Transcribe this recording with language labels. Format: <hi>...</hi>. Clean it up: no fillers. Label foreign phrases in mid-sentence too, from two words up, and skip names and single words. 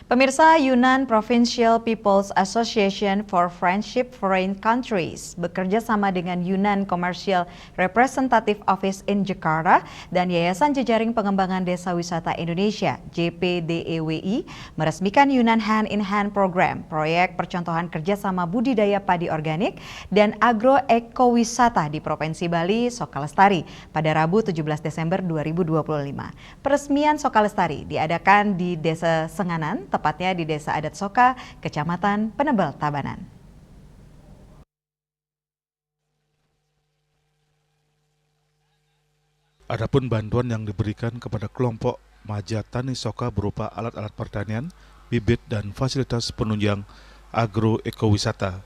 <id>Pemirsa, Yunnan Provincial People's Association for Friendship Foreign Countries bekerja sama dengan Yunnan Commercial Representative Office in Jakarta dan Yayasan Jejaring Pengembangan Desa Wisata Indonesia (JPDEWI) meresmikan Yunnan Hand in Hand Program, proyek percontohan kerjasama budidaya padi organik dan agroekowisata di Provinsi Bali, Sokalestari pada Rabu 17 Desember 2025. Peresmian Sokalestari diadakan di Desa Senganan, tepatnya di Desa Adat Soka, Kecamatan Penebel, Tabanan. Adapun bantuan yang diberikan kepada kelompok Majatani Soka berupa alat-alat pertanian, bibit, dan fasilitas penunjang agroekowisata.</id>